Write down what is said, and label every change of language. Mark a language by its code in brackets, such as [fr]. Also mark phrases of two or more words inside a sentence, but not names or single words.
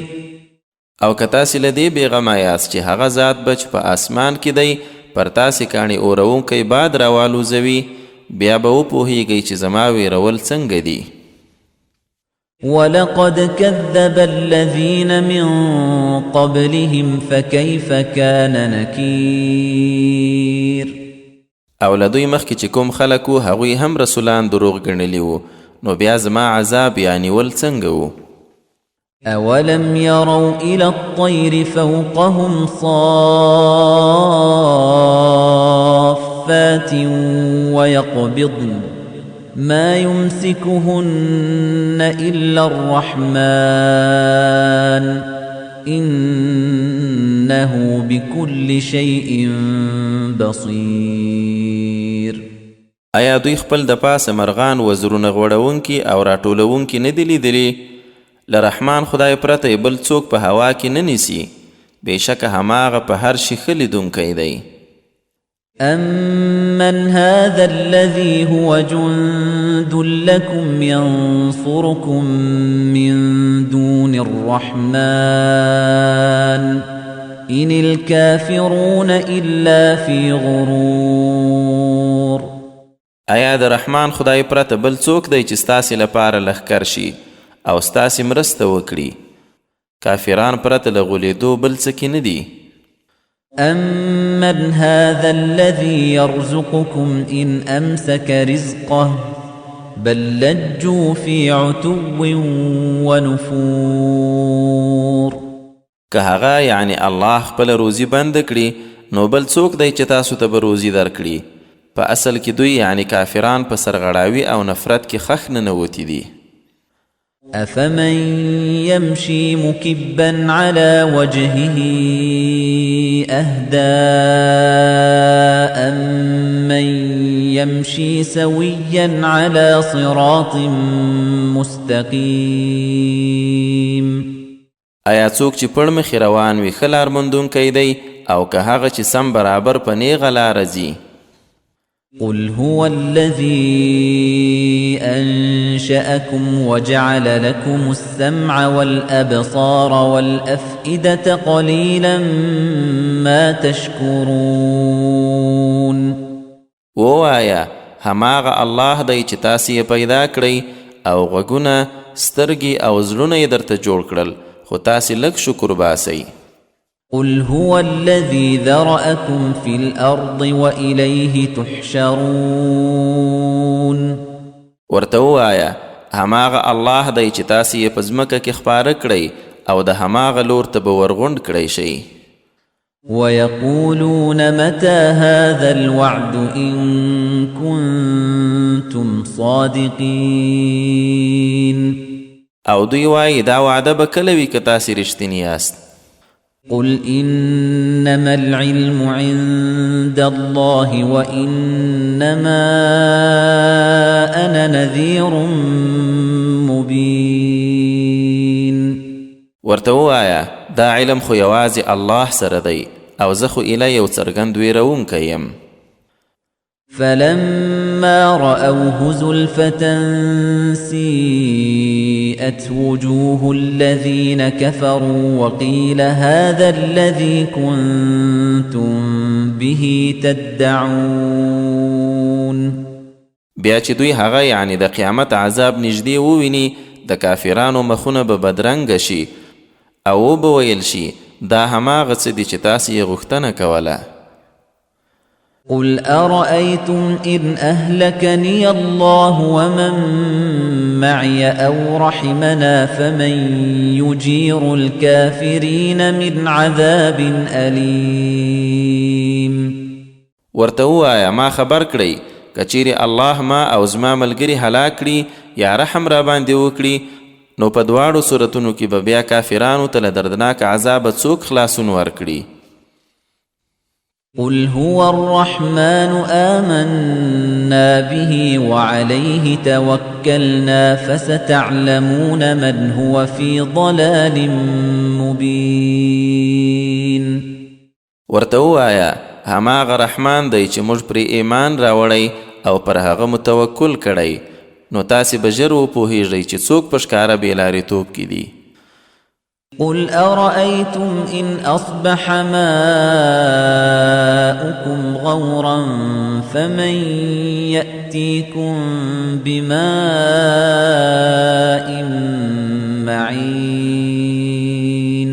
[ps] او که تاسې له دې بېغمه یاست چې هغه ذات به چې په اسمان کې دی پر تاسې کاڼي اورونکی باد راوالوزوي، بیا به وپوهیږئ چې زما ویرول څنګه دي. [ar] ولقد كذب الذين من قبلهم فكيف كان نكير. [ps] او له دوی مخکې چې کوم خلک وو هغوی هم رسولان دروغ ګڼلي وو، نو بیا زما عذاب یا نیول څنګه وو؟ [ar] أولم يروا إلى الطير فوقهم صافات ويقبضن ما يمسكهن إلا الرحمن إنه بكل شيء بصير. [ps] آیا دوی خپل د پاسه مرغان وزرونه غوړونکي او راټولونکي نه دي لیدلي؟ له رحمان خدای پرته بل څوک په هوا کې نه نیسي، بېشکه هماغه په هر شي ښه لیدونکی دی. [ar] أَمَّنْ هَذَا الَّذِي هُوَ جُندٌ لَكُمْ يَنصُرُكُم مِّن دُونِ الرَّحْمَنِ إِنِ الْكَافِرُونَ إِلَّا فِي غُرُورٍ. [ps] آیا د رحمان خدای پرته بل څوک دی چې ستاسې لپاره لښکر شي او ستاسې مرسته وکړي؟ کافران پرته له غولېدو بل څه کې نه دي. [ar] أَمَّنْ هَذَا الَّذِي يَرْزُقُكُمْ إِنْ أَمْسَكَ رِزْقَهُ بَل لَّجُّوا فِي عُتُوٍّ وَنُفُورٍ. [ps] که هغه یعنی الله خپل روزي بند کړي نو بل څوک دی چې تاسو ته به روزي درکړي؟ په اصل کې دوی یعنی کافران په سرغړاوي او نفرت کې خښ ننوتي دي. [ar] أَفَمَن يَمْشِي مُكِبًّا عَلَى وَجْهِهِ أَهْدَىٰ أَمَّن يَمْشِي سَوِيًّا عَلَى صِرَاطٍ مُسْتَقِيمٍ. [ps] آیا څوک چې پړ مخې روان وي ښه لار موندونکی دی او که هغه چې سم برابر په نیغه لاره ځي؟ [ar] قل هو الذي أنشأكم وجعل لكم السمع والأبصار والأفئدة قليلا ما تشكرون. [ps] ووایا هماغه الله دی چې تاسې یې پیدا کړئ او غوږونه، سترګې او زړونه یې درته جوړ کړل، خو تاسې لږ شکر باسئ. [ar] قل هو الذي ذرأكم في الأرض وإليه تحشرون. [ps] ورته ووایه هماغه الله دی چې تاسې یې په ځمکه کې خپاره کړئ او د هماغه لور ته به ورغونډ کړی شئ. [ar] ويقولون متى هذا الوعد إن كنتم صادقين [ps] او دوی وایي دا وعده به کله وي که تاسې رښتیني یاست. [ar] قل إنما العلم عند الله وإنما أنا نذير مبين. [ps] ورته ووایه دا علم خو یوازې الله سره دی او زه خو ایله یو څرګند ویرونکی یم. [ar] فلما رأوه زلفة سيئت وجوه الذين كفروا وقيل هذا الذي كنتم به تدعون. [ps] بیا چې دوی هغه یعنی د قیامت عذاب نږدې وویني د کافرانو مخونه به بدرنګه شي او به ویل شي دا هماغه څه دي چې تاسې یې غوښتنه کوله. [ar] قل أرأيتم إن أهلكني الله ومن معي أو رحمنا فمن يجير الكافرين من عذاب أليم. [ps] ورته ووایه ما خبر کړئ که چیرې الله ما او زما ملګري هلاک کړي یا رحم را باندې وکړي نو په دواړو صورتونو کې به بیا کافرانو ته له دردناک عذابه څوک خلاصون ورکړي. [ar] قل هو الرحمن آمنا به وعليه توكلنا فستعلمون من هو في ضلال مبين. [ps] ورته ووایه هماغه رحمان دی چې موږ پرې ایمان راوړی او پر هغه متوکل کړی نو تاسې به ژر وپوهیږئ چې څوک په ښکاره بېلارېتوب کې دي. [ar] قل أرأيتم إن أصبح ماؤكم غورا فمن يأتيكم بماء معين.